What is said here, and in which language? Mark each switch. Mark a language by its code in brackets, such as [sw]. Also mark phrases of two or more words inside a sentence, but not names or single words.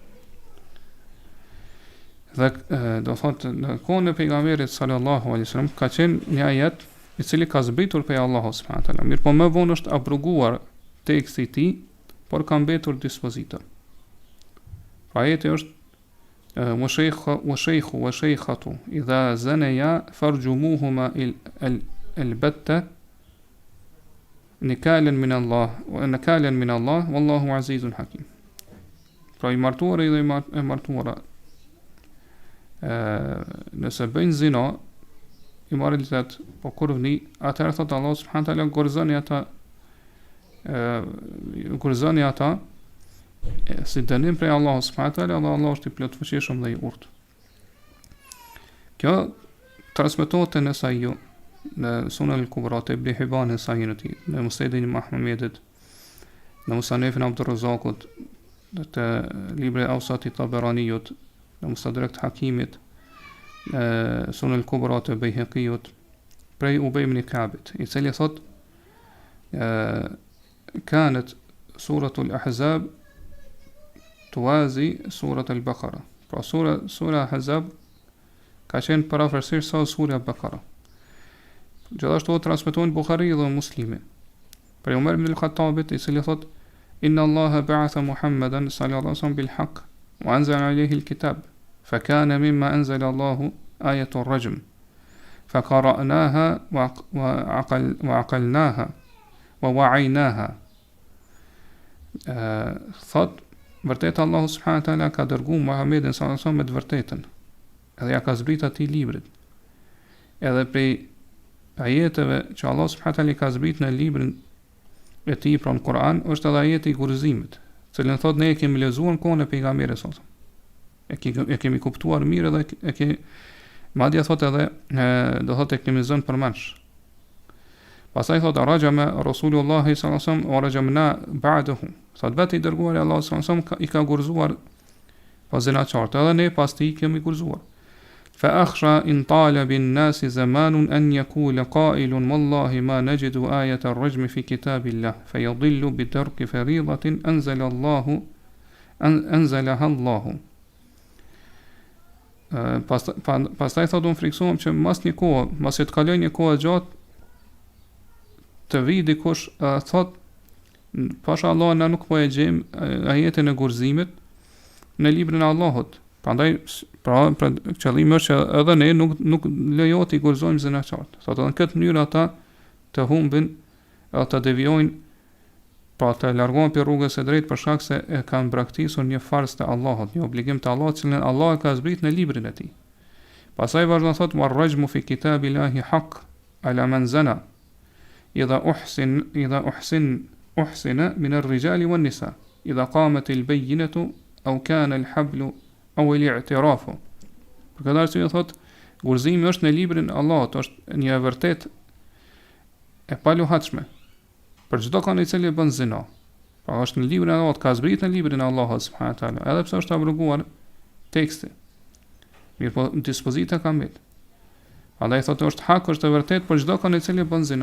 [sq] Dhe do thotë në kohën e pejgamberit [ar] صلى الله عليه وسلم [sq] ka qenë një ajet i cili ka zbritur prej Allahut [ar] سبحانه وتعالى. [sq] Mirë po më vonë është abroguar teksti i tij, por ka mbetur dispozita. Ajeti është [ar] وشيخ وشيخة إذا زنيا فرجموهما البتة نكالا من الله والله عزيز حكيم. [sq] Pra i martuara dhe i martuara nëse bëjnë zina, imoralitet, po kurvni, atëherë thotë Allah [ar] سبحانه وتعالى [sq] gurzoni ata si dënim prej Allah [ar] سبحانه وتعالى, [sq] Allah është i plotfuqishëm dhe i urtë. Kjo transmetohet në Sahih, në Sunan al-Kubra të Ibn Hibban në Sahihin, në Musnedin e Ahmedit, në Musnefin e Abdurrazakut, të libri Awsat i Taberaniut, në Mustadrak të Hakimit, Sunan al-Kubra të Bejheqiut, prej Ubej ibn Ka'bit, i cili thot [ar] كانت سورة الأحزاب توازي سورة البقرة. [sq] Pra sura Ahzab ka qenë parafërsisht sa sura Baqara. Gjithashtu transmetohen Buhari dhe Muslimi. Për Umar ibn al-Khattabit, i cili thot [ar] إن الله بعث محمدا صلى الله عليه وسلم بالحق وأنزل عليه الكتاب فكان مما أنزل الله آية الرجم فقرأناها وعقلناها ووعيناها. [sq] Thot, vërtet Allahu [ar] سبحانه وتعالى [sq] ka dërguar Muhamedit [ar] صلى الله عليه وسلم [sq] me të vërtetën, edhe ja ka zbrit atij librin. Edhe prej ajeteve që Allah [ar] سبحانه وتعالى [sq] ka zbrit në librin e tij, pra në Kur'an, është edhe ajeti i kurrëzimit, cilën thot ne e kemi lexuar në kohën e pejgamberit [ar] صلى الله عليه وسلم. [sq] E kemi kuptuar mirë edhe madje thot edhe do thot e kemi zënë përmendsh. Pastaj thot [ar] رجم رسول الله صلى الله عليه وسلم ورجمنا بعده. [sq] Thot vetë i dërguari Allah [ar] صلى الله عليه وسلم [sq] i ka gurzuar pas zinaçart, edhe ne pas tij kemi gurzuar. [ar] فأخشى إن طال بالناس زمان أن يقول قائل والله ما نجد آية الرجم في كتاب الله فيضلوا بترك فريضة أنزلها الله. [sq] Pastaj thot unë friksohem që mas një kohë, mas e të kaloj një kohë gjatë, të vi dikush thot, pasha Allah na nuk po e gjejmë ajetin e gurzimit në librin e Allahut. Prandaj, pra qëllimi është që edhe ne nuk lejohet i gurzojmë zinaçart. Thot edhe në këtë mënyrë ata të humbin, të devijojnë, pra të largohen për rrugës e drejtë për shkak se e kanë braktisur një farz të Allahut, një obligim të Allahut, që Allah e ka zbrit në librin e tij. Pastaj vazhdon thot [ar] والرجم في كتاب الله حق على من زنى إذا أحصن من الرجال والنساء إذا قامت البينة أو كان الحبل أو الاعتراف. [sq] Për këtë arsye thot gurzimi është në librin e Allahut, është një e vërtet e paluhatshme për çdo kanë i cili bën zina. Pra është në librin e Allahut, ka zbrit në librin e Allahut [ar] سبحانه وتعالى, [sq] edhe pse është abroguar teksti. Mirë po dispozita ka mbet. Andaj thotë është hak, është e vërtet për çdo kanë i cili bën zina.